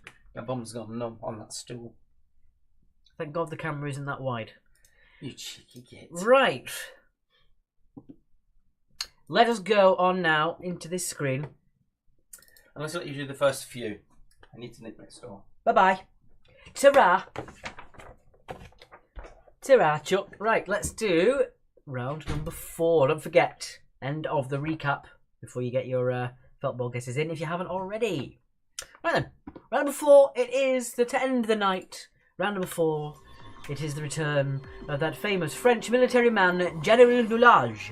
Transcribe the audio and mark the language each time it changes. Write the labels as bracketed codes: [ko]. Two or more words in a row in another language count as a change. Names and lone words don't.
[en] My bum's gone numb on that stool. Thank God the camera isn't that wide. You cheeky git. Right. Let us go on now into this screen. And let's let you do the first few. I need to nip next door. Bye bye. Ta-ra. Ta-ra, Chuck. Right, let's do round number 4. Don't forget, end of the recap before you get your felt ball guesses in if you haven't already. Right then, round number 4, it is to end the night. Round number 4, it is the return of that famous French military man, General Nulage.